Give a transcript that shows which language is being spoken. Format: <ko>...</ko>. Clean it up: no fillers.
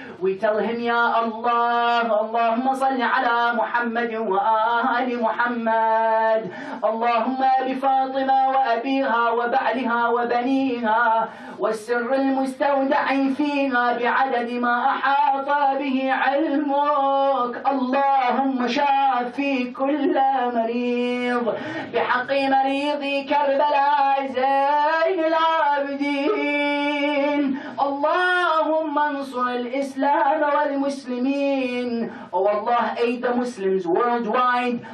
<en>We tell him,</en> <ar>Ya Allah, Allahumma salli ala Muhammad wa ali Muhammad. Allahumma bi Fatima wa abiha wa ba'liha wa baniha والسر المستودع فيها بعدد ما أحاط به علمك. اللهم شافي كل مريض بحق مريض كربلاء زين العابدين. اللهم انصر الإسلام والمسلمين.</ar> <en>Oh Allah, aid the Muslims worldwide.</en>